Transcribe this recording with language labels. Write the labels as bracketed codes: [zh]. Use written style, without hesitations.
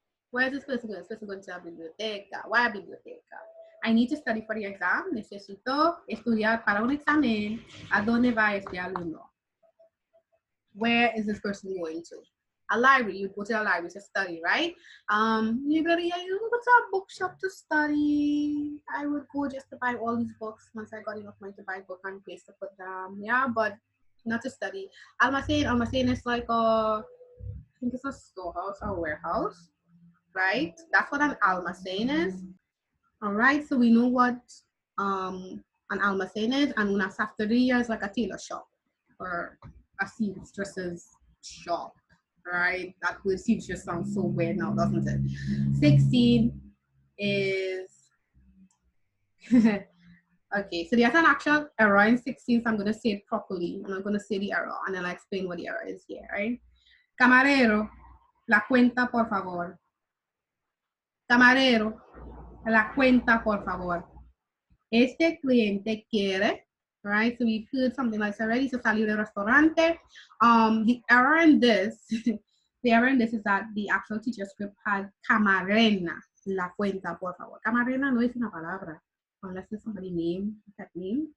[en] Where is this person going? This person going to la biblioteca. Why a biblioteca? I need to study for the exam. [es] Necesito estudiar para un examen. ¿A dónde va este alumno? [en] Where is this person going to? A library. You go to a library to study, right? You go to a bookshop to study. I would go just to buy all these books once I got enough money to buy a book and place to put them. Yeah, but not to study. Almacén is like I think it's a storehouse or warehouse, right? That's what an almacén is. All right, so we know what an almacén is, and una safteria is like a tailor shop or a seamstress's shop, right? That word seamstress sounds so weird now, doesn't it? 16 is okay, so there's an actual error in 16, so I'm going to say it properly. I'm not going to say the error, and then I'll explain what the error is here, right? [es] Camarero, la cuenta, por favor. Camarero, la cuenta, por favor. Este cliente quiere, [en] right? So we've heard something like this already. So [es] salir del restaurante. [en] The error in this, the error in this is that the actual teacher script had [es] camarena, la cuenta, por favor. Camarena no es una palabra, [en] unless it's somebody name, that name.